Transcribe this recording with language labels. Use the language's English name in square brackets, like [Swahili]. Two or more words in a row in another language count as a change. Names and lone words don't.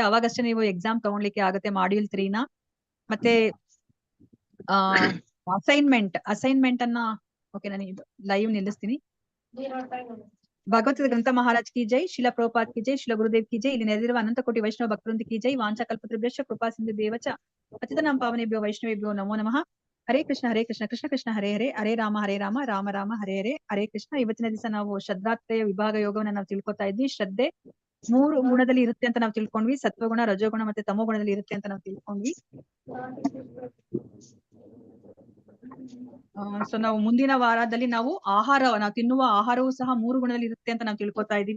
[Kannada] ಅವಾಗಷ್ಟೇ ನೀವು ಎಕ್ಸಾಮ್ ತಗೊಳ್ಲಿಕ್ಕೆ ಆಗತ್ತೆ ಮಾಡ್ಯೂಲ್ 3 ನ. ಮತ್ತೆ ಅಸೈನ್ಮೆಂಟ್ ಅನ್ನ ಓಕೆ ನಾನು ಲೈವ್ ನಿಲ್ಲಿಸ್ತೀನಿ. [Hindi] भगवत् ग्रंथ महाराज की जय, शिल प्रभुपाद की जय, शिल गुरुदेव की जय. [Kannada] ಇಲ್ಲಿ ನೆರೆದಿರುವ ಅನಂತ ಕೋಟಿ ವೈಷ್ಣವ ಭಕ್ತವೃಂದ [Hindi] की जय. [Sanskrit] ವಾಂಚಾ ಕಲ್ಪತೃಭ್ಯಶ್ಚ ಕೃಪಾ ಸಿಂಧು ದೇವಚ ಪತಿತಾನಾಂ ಪಾವನೇಭ್ಯೋ ವೈಷ್ಣವೇಭ್ಯೋ ನಮೋ ನಮಃ. ಹರೇ ಕೃಷ್ಣ ಕೃಷ್ಣ ಕೃಷ್ಣ ಹರೇ ಹರೇ, ಹರೇ ರಾಮ ರಾಮ ರಾಮ ಹರೇ ಹರೇ, ಹರೇ ಕೃಷ್ಣ. [Kannada] ಇವತ್ತಿನ ದಿವಸ ನಾವು ಶ್ರದ್ಧಾತ್ರಯ ವಿಭಾಗ ಯೋಗವನ್ನ ನಾವು ತಿಳ್ಕೊತಾ ಇದ್ವಿ. ಶ್ರದ್ಧೆ 3 ಗುಣದಲ್ಲಿ ಇರುತ್ತೆ ಅಂತ ನಾವು ತಿಳ್ಕೊಂಡ್ವಿ. ಸತ್ವಗುಣ, ರಜೋಗುಣ ಮತ್ತೆ ತಮೋ ಗುಣದಲ್ಲಿ ಇರುತ್ತೆ ಅಂತ ನಾವು ತಿಳ್ಕೊಂಡ್ವಿ. ಸೊ ನಾವು ಮುಂದಿನ ವಾರದಲ್ಲಿ ನಾವು ತಿನ್ನುವ ಆಹಾರವೂ ಸಹ 3 ಗುಣದಲ್ಲಿ ಇರುತ್ತೆ ಅಂತ ನಾವು ತಿಳ್ಕೊತಾ ಇದೀವಿ.